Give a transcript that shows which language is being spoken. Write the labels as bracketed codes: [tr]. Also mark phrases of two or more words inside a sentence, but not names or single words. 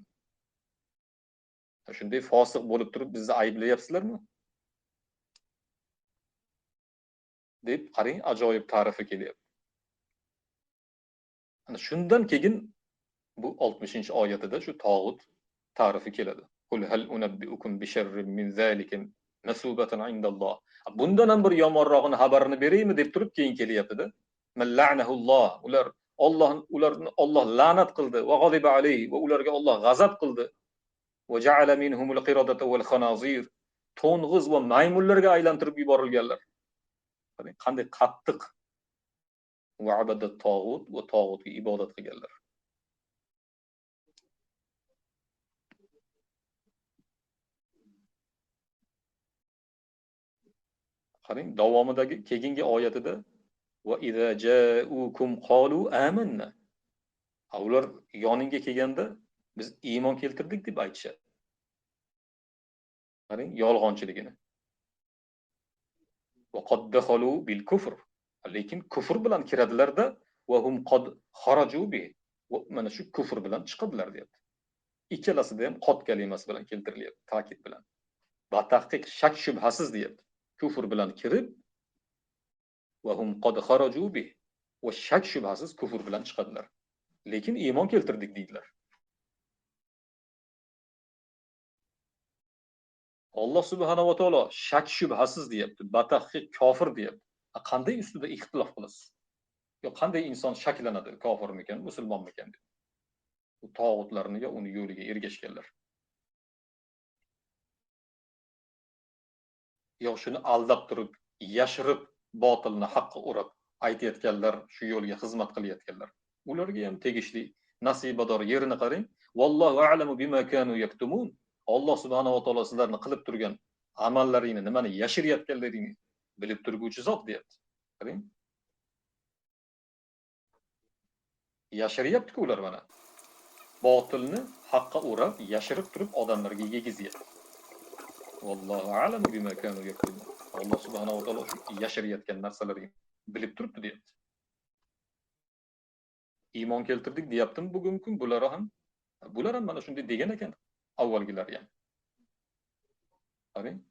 [uz] Shunday fosiq bo'lib turib bizni ayblayapsizlarmi? deb qarang, ajoyib ta'rifi kelyapti. Ana shundan keyin bu 60-oyatida shu tog'ut ta'rifi keladi. [ar] قل هل أنبئكم بشر من ذلك مثوبة عند الله. [uz] Bundan ham bir yomonrog'ini xabarini beraymi deb turib keyin kelyapti-da. [ar] من لعنه الله. [uz] Ularni Alloh la'nat qildi va [ar] غضب عليه [uz] va ularga Alloh g'azab qildi. [ar] وجعل منهم القردة والخنازير. [uz] To'ng'iz va maymunlarga aylantirib yuborilganlar. Qanday qattiq va abadat tog'ut va tog'utga ibodat qilganlar. Qarang, davomidagi keyingi oyatida [ar] وإذا جاءوكم قالوا آمنا. [uz] Ular yoningga kelganda biz iymon keltirdik deb aytishadi. Qarang, yolg'onchiligini. [ar] وقد دخلوا بالكفر. [uz] Lekin kufr bilan kiradilarda [ar] وهم قد خرجوا به. [uz] Va mana shu kufr bilan chiqadilar deyapti. Ikkalasida ham qod kalimasi bilan keltirilyapti, ta'kid bilan. Va tahqiq shak shubhasiz deyapti. Kufr bilan kirib [ar] وهم قد خرجوا به. [uz] Va shak shubhasiz kufr bilan chiqadilar. lekin iymon keltirdik deydilar. Alloh [ar] سبحانه وتعالى [uz] shak shubhasiz deyapti, batahqiq kofir deyapti. Qanday ustida ixtilof qilasiz? Yo qanday inson shaklanadi, kofirmikan, musulmonmikan deb. Bu tog'utlarni yo uni yo'liga ergashganlar. Yo shuni aldab turib, yashirib, botilni haqqa urib aytayotganlar, shu yo'lga xizmat qilayotganlar. Ularga ham tegishli nasibador yerini qarang. [ar] والله أعلم بما كانوا يكتمون. [uz] Alloh [ar] سبحانه وتعالى [uz] sizlarni qilib turgan amallaringni, nimani yashirayotganlaringni bilib turguvchi zot deyapti. Qarang. Yashiryapti-ku ular mana. Botilni haqqa urib, yashirib turib odamlarga yegizyapti. [ar] والله أعلم بما كانوا يكتمون. [uz] Alloh [ar] سبحانه وتعالى [uz] yashirayotgan narsalarini bilib turibdi deyapti. Iymon keltirdik deyaptimi bugungi kun bular ham mana shunday degan ekan avvalgilar ham. Qarang.